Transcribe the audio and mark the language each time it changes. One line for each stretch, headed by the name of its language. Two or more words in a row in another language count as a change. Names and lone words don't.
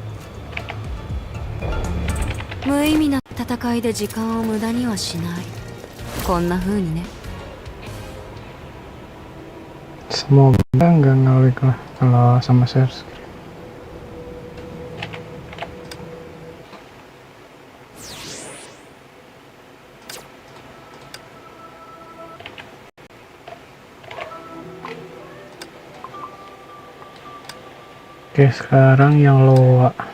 Japanese: 無意味な戦いで時間を無駄にはしない。こんな風にね。
Indonesian: Semoga nggak ngalik lah kalau sama
English: share screen.
Indonesian: Oke, sekarang yang loa.